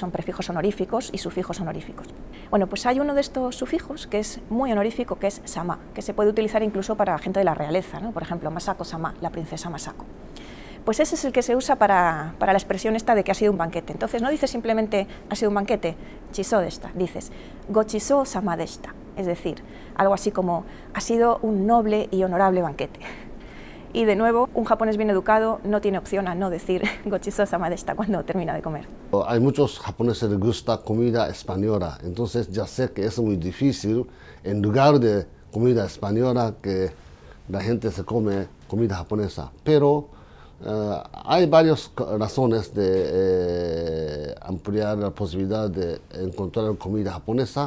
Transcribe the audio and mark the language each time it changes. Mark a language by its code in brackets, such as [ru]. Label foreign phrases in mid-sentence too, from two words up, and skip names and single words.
[es] Son prefijos honoríficos y sufijos honoríficos. Bueno, pues hay uno de estos sufijos que es muy honorífico, que es sama, que se puede utilizar incluso para gente de la realeza, ¿no? Por ejemplo, Masako-sama, la princesa Masako. Pues ese es el que se usa para la expresión esta de que ha sido un banquete. Entonces no dices simplemente ha sido un banquete, [ja] 馳走でした, dices ご馳走様でした, [es] es decir, algo así como ha sido un noble y honorable banquete. Y de nuevo, un japonés bien educado no tiene opción a no decir [ja] ご馳走様でした [es] cuando termina de comer. Hay muchos japoneses que les gusta comida española, entonces ya sé que es muy difícil en lugar de comida española que la gente se come comida japonesa, pero hay varias razones de ampliar la posibilidad de encontrar comida japonesa.